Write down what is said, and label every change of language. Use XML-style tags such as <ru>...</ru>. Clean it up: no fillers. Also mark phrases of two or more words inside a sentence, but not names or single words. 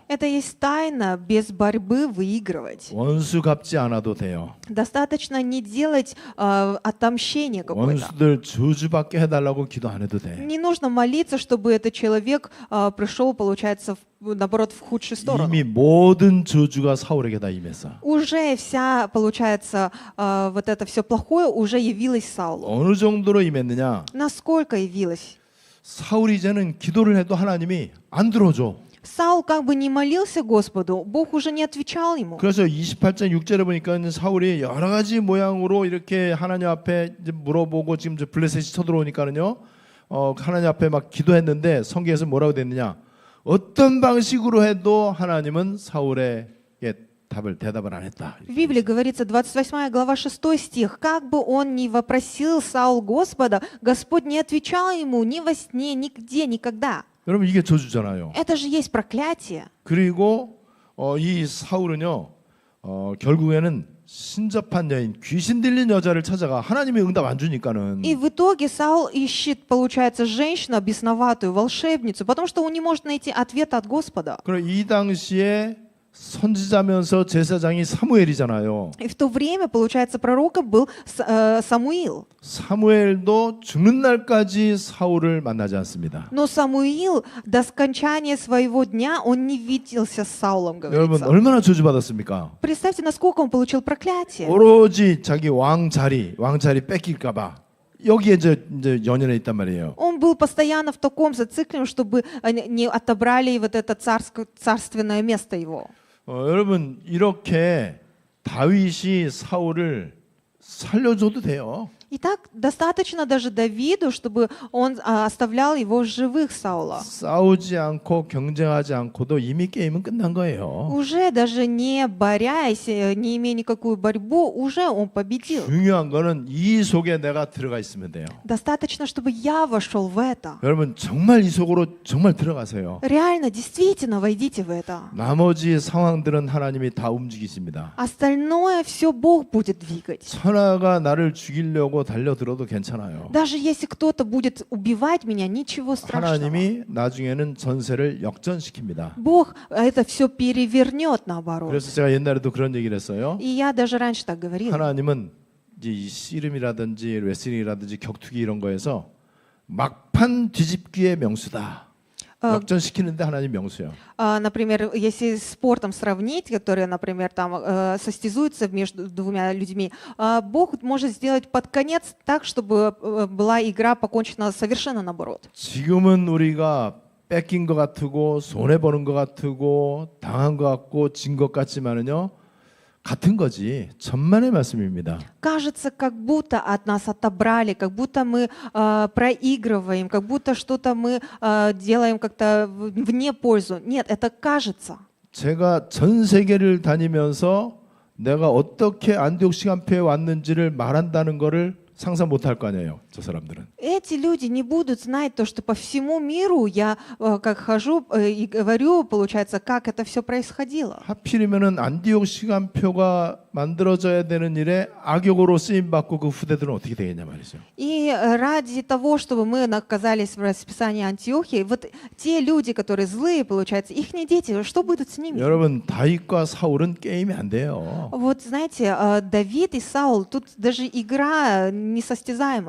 <ru>Это есть тайна без борьбы выигрывать.</ru> <ko>원수 갚지 않아도 돼요.</ko> <ru>Достаточно не делать отомщение какое-то.</ru> <ko>원수들 저주받게 해달라고 기도 안 해도 돼.</ko> <ru>Не нужно молиться, чтобы этот человек пришел, получается, наоборот, в худшую сторону.</ru> <ko>이미 모든 저주가 사울에게 다 임했어.</ko> <ru>Уже вся, получается, вот это все плохое уже явилось Саулу.</ru> <ko>어느 정도로 임했느냐?</ko> <ru>Насколько явилось?</ru> <ko>사울이 이제는 기도를 해도 하나님이 안 들어줘.</ko> <ru>Саул как бы не молился Господу, Бог уже не отвечал ему.</ru> <ko>그래서 28장 6절에 보니까 사울이 여러 가지 모양으로 이렇게 하나님 앞에 이제 물어보고 지금 이제 블레셋이 쳐들어오니까는요, 하나님 앞에 막 기도했는데 성경에서 뭐라고 됐느냐? 어떤 방식으로 해도 하나님은 사울에게 대답을 안 했다.</ko> <ru>В Библии говорится, 28 глава, 6 стих, как бы он ни вопросил Саул Господа, Господь не отвечал ему ни во сне, нигде, никогда.</ru> <ko>여러분 이게 저주잖아요.</ko> <ru>Это же есть проклятие.</ru> <ko>그리고 이 사울은요, 결국에는 신접한 여인, 귀신 들린 여자를 찾아가 하나님이 응답 안 주니까는.</ko> <ru>И в итоге Саул ищет, получается, женщину бесноватую, волшебницу, потому что он не может найти ответа от Господа.</ru> <ko>그럼 이 당시에 선지자면서 제사장이 사무엘이잖아요.</ko> <ru>И в то время, получается, пророком был Самуил.</ru> <ko>사무엘도 죽는 날까지 사울을 만나지 않습니다.</ko> <ru>Но Самуил до скончания своего дня он не виделся с Саулом,</ru> <ko>여러분</ko> <ru>говорится.</ru> <ko>얼마나 저주받았습니까?</ko> <ru>Представьте, насколько он получил проклятие.</ru> <ko>오로지 자기 왕자리 뺏길까봐 여기에 이제 연연해 있단 말이에요.</ko> <ru>Он был постоянно в таком зациклении, чтобы не отобрали вот это царственное место его.</ru> <ko>여러분 이렇게 다윗이 사울을 살려줘도 돼요.</ko> <ru>И так достаточно даже Давиду, чтобы он оставлял его в живых Саула.</ru> <ko>싸우지 않고 경쟁하지 않고도 이미 게임은 끝난 거예요.</ko> <ru>Уже даже не борясь, не имея никакую борьбу, уже он победил.</ru> <ko>중요한 거는 이 속에 내가 들어가 있으면 돼요.</ko> <ru>Достаточно, чтобы я вошел в это.</ru> <ko>여러분 정말 이 속으로 정말 들어가세요.</ko> <ru>Реально, действительно, войдите в это.</ru> <ko>나머지 상황들은 하나님이 다 움직이십니다.</ko> <ru>Остальное все Бог будет двигать.</ru> <ko>천하가 나를 죽이려고 달려들어도 괜찮아요.</ko> <ru>Даже если кто-то будет убивать меня, ничего страшного.</ru> <ko>하나님이 나중에는 전세를 역전시킵니다.</ko> <ru>Бог это все перевернет наоборот.</ru> <ko>그래서 제가 옛날에도 그런 얘기를 했어요.</ko> <ru>И я даже раньше так говорила.</ru> <ko>하나님은 이제 이 씨름이라든지 레슬링이라든지 격투기 이런 거에서 막판 뒤집기의 명수다. 역전시키는데 하나님 명수요.</ko> <ru>Например, если с спортом сравнить, которые, например, там состязуются между двумя людьми, Бог может сделать под конец так, чтобы была игра покончена совершенно наоборот.</ru> <ko>지금은 우리가 뺏긴 것 같고 손해 보는 것 같고 당한 것 같고 진 것 같지만은요. 같은 거지. 천만의 말씀입니다.</ko> <ru>Кажется, как будто от нас отобрали, как будто мы проигрываем, как будто что-то мы делаем как-то вне пользу. Нет, это кажется.</ru> <ko>제가 전 세계를 다니면서 내가 어떻게 안디옥 시간표에 왔는지를 말한다는 거를 상상 못할 거 아니에요. 저 사람들은.</ko> <ru>Эти люди не будут знать то, что по всему миру я как хожу и говорю, получается, как это все происходило.</ru> <ko>하필이면은 안디옥 시간표가 만들어져야 되는 일에 악역으로 쓰임 받고 그 후대들은 어떻게 되겠냐 말이죠.</ko> <ru>И ради того, чтобы мы оказались в расписании Антиохии, вот те люди, которые злые, получается, их дети, что будет с ними?</ru> <ko>여러분 다윗과 사울은 게임이 안 돼요.</ko> <ru>Вот знаете, Давид и Саул, тут даже игра несостязаемая.</ru>